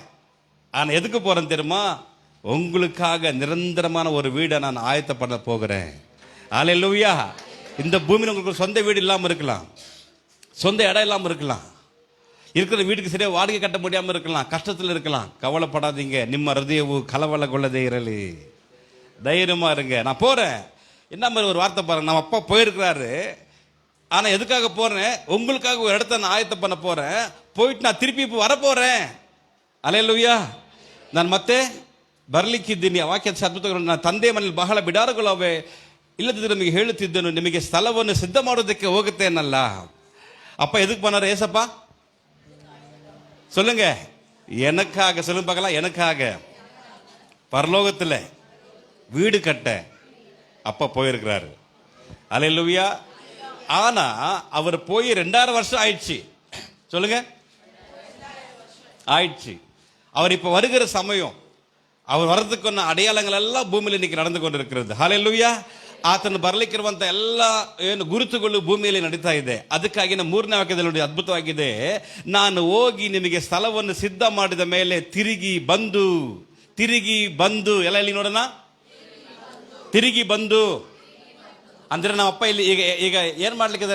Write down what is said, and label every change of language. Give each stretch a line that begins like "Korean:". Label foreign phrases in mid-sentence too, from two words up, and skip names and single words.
Tamil: ஆனால் எதுக்கு போகிறேன்னு தெரியுமா? உங்களுக்காக நிரந்தரமான ஒரு வீடை நான் ஆயத்தப்பட போகிறேன். அல்லேலூயா. இந்த பூமியில் உங்களுக்கு சொந்த வீடு இல்லாமல் இருக்கலாம், சொந்த இடம் இல்லாமல் இருக்கலாம், இருக்கிற வீட்டுக்கு சரியாக வாடகை கட்ட முடியாமல் இருக்கலாம், கஷ்டத்தில் இருக்கலாம். கவலைப்படாதீங்க,
Kannada: ನಿಮ್ಮ ಹೃದಯವು ಕಳವಳಗೊಳ್ಳದೇ ಇರಲಿ,
Tamil: தைரியமாக இருங்க. நான் போகிறேன். என்ன மாதிரி ஒரு வார்த்தை பாருங்க, நம்ம அப்பா போயிருக்கிறாரு, ஆனால் எதுக்காக போகிறேன்? உங்களுக்காக ஒரு இடத்த நான் ஆயத்தம் பண்ண போகிறேன், போயிட்டு நான் திருப்பி இப்போ வரப்போகிறேன்.
Kannada: ಅಲ್ಲೆಲೂಯಾ. ನಾನು ಮತ್ತೆ ಬರಲಿಕ್ಕಿದ್ದೀನಿ. ವಾಕ್ಯದ ಅದ್ಭುತಗಳು, ನನ್ನ ತಂದೆ ಮನೆಯಲ್ಲಿ ಬಹಳ ಬಿಡಾರಗಳು ಅವೆ, ಇಲ್ಲದಿದ್ದರೆ ನಿಮಗೆ ಹೇಳುತ್ತಿದ್ದನು, ನಿಮಗೆ ಸ್ಥಳವನ್ನು ಸಿದ್ಧ ಮಾಡೋದಕ್ಕೆ ಹೋಗುತ್ತೇನಲ್ಲ.
Tamil: அப்பா எதுக்கு பண்ணாரு ஏசப்பா? சொல்லுங்க. எனக்காக. சொல்லுங்க பார்க்கலாம். எனக்காக பரலோகத்தில் வீடு கட்ட அப்பா போயிருக்கிறாரு. அல்லேலூயா. ஆனா அவர் போய் 2000 வருஷம் ஆயிடுச்சு. சொல்லுங்க, ஆயிடுச்சு. அவர் இப்ப வருகிற சமயம், அவர் வர்றதுக்கு அடையாளங்கள் எல்லாம் பூமியில் இன்னைக்கு நடந்து கொண்டிருக்கிறது.
Kannada: ஹல்லேலೂಯಾ. ಆತನು ಬರಲಿಕ್ಕಿರುವಂತ ಎಲ್ಲ ಏನು ಗುರುತುಗಳು ಭೂಮಿಯಲ್ಲಿ ನಡೀತಾ ಇದೆ. ಅದಕ್ಕಾಗಿ ನಮ್ಮ 3ನೇ ವಾಕ್ಯದಲ್ಲಿ ನೋಡಿ, ಅದ್ಭುತವಾಗಿದೆ, ನಾನು ಹೋಗಿ ನಿಮಗೆ ಸ್ಥಳವನ್ನು ಸಿದ್ಧ ಮಾಡಿದ ಮೇಲೆ ತಿರುಗಿ ಬಂದು ಎಲ್ಲ ಇಲ್ಲಿ ನೋಡೋಣ, ತಿರುಗಿ ಬಂದು ಅಂದ್ರೆ ನಮ್ಮ ಅಪ್ಪ ಇಲ್ಲಿ ಈಗ ಏನ್ ಮಾಡ್ಲಿಕ್ಕಿದ್ದಾರೆ?